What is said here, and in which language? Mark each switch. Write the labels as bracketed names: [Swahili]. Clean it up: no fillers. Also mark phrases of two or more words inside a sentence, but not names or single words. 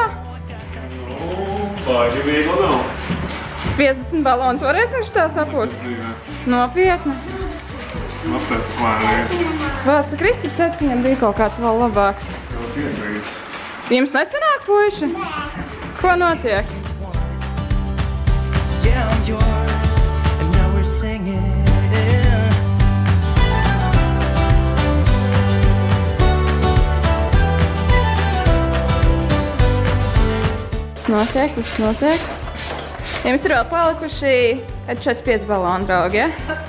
[Latvian] Baigi viegli nav. 50 balonus varēsim šitā sapūst? Nopietni. Apēc lēnīgi. Vāc, Kristips teica, ka viņam bija kaut kāds vēl labāks. Jums nesanāk, puiši? Ko notiek? [English] Yeah, I'm yours, and now we're singing. [Latvian] Viss notiek. Jums ir vēl palikuši 45 balonu, draugi, ja?